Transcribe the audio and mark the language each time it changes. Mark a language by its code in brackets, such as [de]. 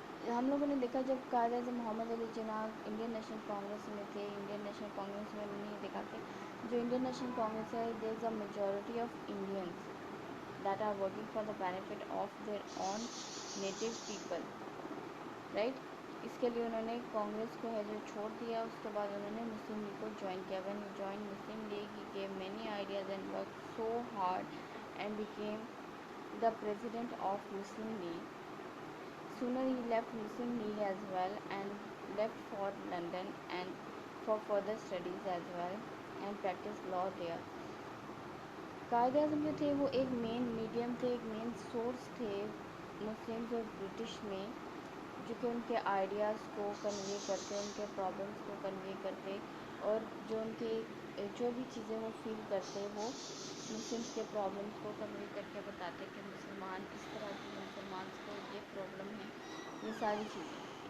[hi] हम लोगों ने देखा जब कायद-ए-आज़म मोहम्मद अली जिन्नाह इंडियन नेशनल कांग्रेस में थे, इंडियन नेशनल कांग्रेस में नहीं देखा थे, जो इंडियन नेशनल कांग्रेस है, [en] There is a majority of Indians that are working for the benefit of their own native people, right? [hi] इसके लिए उन्होंने कांग्रेस को है जो छोड़ दिया, उसके बाद उन्होंने मुस्लिम लीग को ज्वाइन किया. [en] When he joined Muslim League, he gave many ideas and worked so hard and became the president of Muslim League. Sooner he left Muslim League as well and left for London and for further studies as well and practiced law there. [hi] Quaid-e-Azam जो थे वो एक main medium थे, एक main source थे Muslims और British में, जो कि उनके आइडियाज़ को कन्वे करते, उनके प्रॉब्लम्स को कन्वे करते, और जो भी चीज़ें वो फील करते वो मुस्लिम्स के प्रॉब्लम्स को कन्वे करके बताते कि मुसलमान इस तरह के मुसलमान को ये प्रॉब्लम है, ये सारी चीज़ें.